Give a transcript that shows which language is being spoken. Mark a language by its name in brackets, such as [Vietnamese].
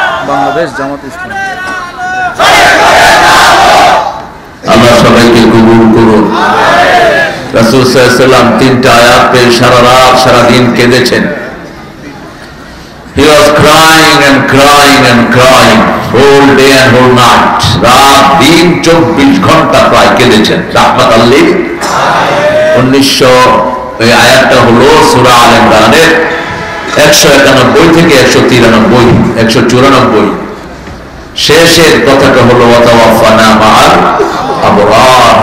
[Bangla] বাংলাদেশ জামাত ইসলামী। আল্লাহ সবাইকে কবুল করুন। রাসূল সাল্লাল্লাহু আলাইহি ওয়াসাল্লাম 3টা আয়াত পেয়ে সারা রাত সারা দিন কেঁদেছেন। [English] He was crying and crying and crying whole day and whole night. [Bangla] রাত দিন 24 ঘন্টা প্রায় কেঁদেছেন রাহমাতাল লিল আলামিন। এই আয়াতটা হলো সূরা আলে ইমরানের 191 থেকে 193, 194। শেষের কথাটা হলো ওয়াতাওয়াফানা মাআল আবরার।